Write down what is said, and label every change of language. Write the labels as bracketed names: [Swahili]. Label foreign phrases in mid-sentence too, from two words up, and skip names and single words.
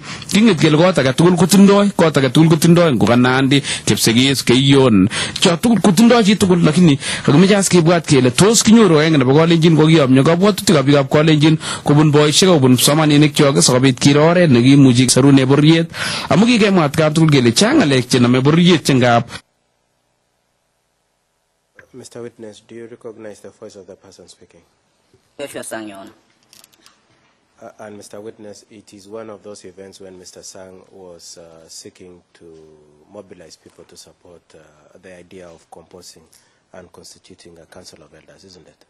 [Kalenjin] Kinget kele kot age tugul kotindoi ngo Nandi, Kipsigis, Keiyon cho tugul kotindoi chi tugul lakini kakimeche as kibwat kele tos kinyoru agenge nebo Kalenjin kokiyomyo kabwatutikab biikab Kalenjin kobun boishek kobun kipsomaninik chok sikobit kiro oret nekimuchi kisarune bororiet amu kikemwa atkan tugul kele chang ng'alek chenome bororiet chengap. [English] Mr. Witness, do you recognize the voice of the person speaking? Joshua Sang, Your Honor. And Mr. Witness, it is one of those events when Mr. Sang was seeking to mobilize people to support the idea of composing and constituting a Council of Elders, isn't it?